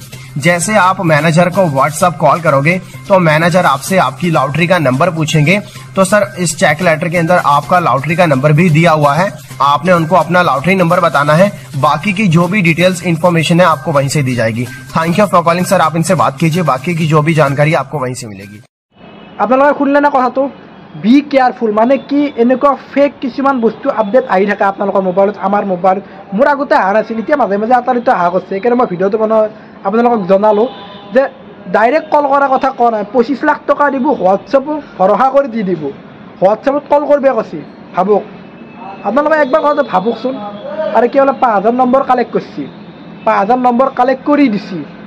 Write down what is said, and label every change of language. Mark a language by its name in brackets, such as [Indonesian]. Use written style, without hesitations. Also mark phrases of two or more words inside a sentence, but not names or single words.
[Hindi] जैसे आप मैनेजर को व्हाट्सएप कॉल करोगे तो मैनेजर आपसे आपकी लॉटरी का नंबर पूछेंगे। तो सर इस [English] check letter [Hindi] के अंदर आपका लॉटरी का नंबर भी दिया हुआ है। आपने उनको अपना लॉटरी नंबर बताना है। बाकी की जो भी [English] details information [Hindi] है आपको वहीं से दी जाएगी। [English] thank you for calling sir [Hindi] आप इनसे बात कीजिए बाकी की जो भी जानकारी आपको वहीं से मिलेगी। [Assamese] আপোনালোকে শুনিলে না কথাটো [English] be careful [Assamese] মানে কি এনেকুৱা ফেক কিছুমান বস্তু আপডেট আহি থাকে আপোনালোকৰ মোবাইলত আমাৰ মোবাইল মোৰ আগতে অহা নাছিল এতিয়া মাজে মাজে আটাৰিত অহা কৰিছে সেইকাৰণে মই ভিডিঅ'টো বনাই আপোনালোকক জনালো যে [English] direct call [Assamese] কৰাৰ কথা কোৱা নাই 25 লাখ টকা দিব হোৱাটছএপত ভৰসা কৰি দি দিব হোৱাটছএপত কল কৰিব কৈছে ভাবক আপোনালোকে একবাৰ কথা ভাবকচোন আৰু কি হলে 5000 [English] number collect [Assamese] কৰিছে 5000 [English] number collect [Assamese] কৰি দিছি